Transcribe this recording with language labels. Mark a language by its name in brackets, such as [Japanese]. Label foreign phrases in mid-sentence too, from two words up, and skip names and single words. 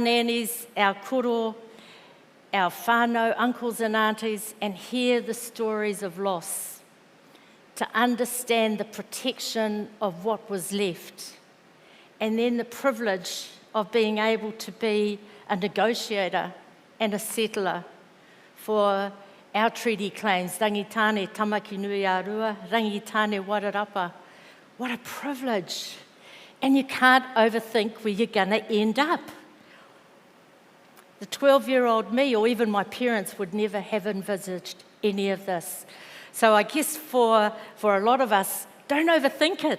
[English] nannies, our koro, our whānau, uncles and aunties, and hear the stories of loss, to understand the protection of what was left, and then the privilege of being able to be a negotiator and a settler for our treaty claims, rangitāne tamaki nui ārua, rangitāne wararapa. What a privilege. And you can't overthink where you're going to end up. The 12-year-old me, or even my parents, would never have envisaged any of this. So I guess for a lot of us, don't overthink it.